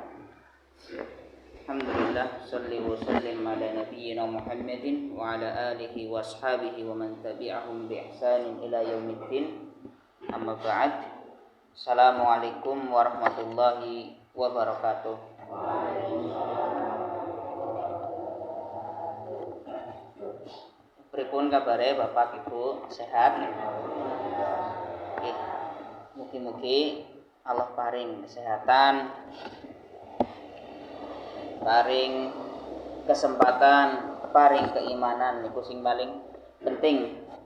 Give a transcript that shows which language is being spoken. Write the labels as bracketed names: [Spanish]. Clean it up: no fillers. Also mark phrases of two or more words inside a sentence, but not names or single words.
[Arabic] الحمد لله صل وسلم على نبينا محمد وعلى آله وأصحابه ومن تبعهم بإحسان إلى يوم الدين. أما بعد. السلام عليكم ورحمة الله وبركاته. [Javanese] Pripun kabare Bapak Ibu, sehat? Nggih. Mugi-mugi Allah paring kesehatan, paring kesempatan, paring keimanan niku sing paling penting.